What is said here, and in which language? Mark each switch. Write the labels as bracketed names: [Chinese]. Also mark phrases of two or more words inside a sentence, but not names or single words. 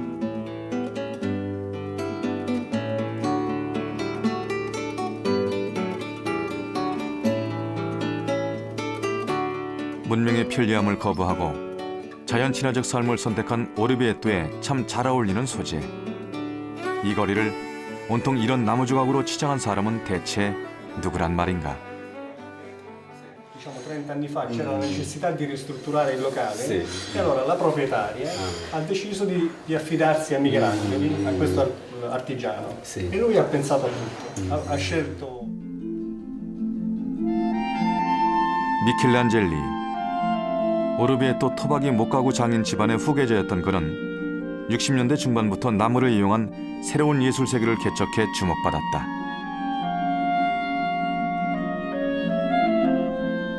[Korean] 문명의 편리함을 거부하고 자연 친화적 삶을 선택한 오르비에또에 참 잘 어울리는 소재. 이 거리를 온통 이런 나무 조각으로 치장한 사람은 대체 누구란 말인가? [Italian] Diciamo 30 anni fa c'era la necessità di ristrutturare il locale e allora la proprietaria ha deciso di affidarsi a Michelangelo, a questo artigiano. E lui ha pensato a tutto, ha scelto... [Korean] 미켈란젤리. 오르비에또 토박이 목가구 장인 집안의 후계자였던 그는 60년대 중반부터 나무를 이용한 새로운 예술 세계를 개척해 주목받았다.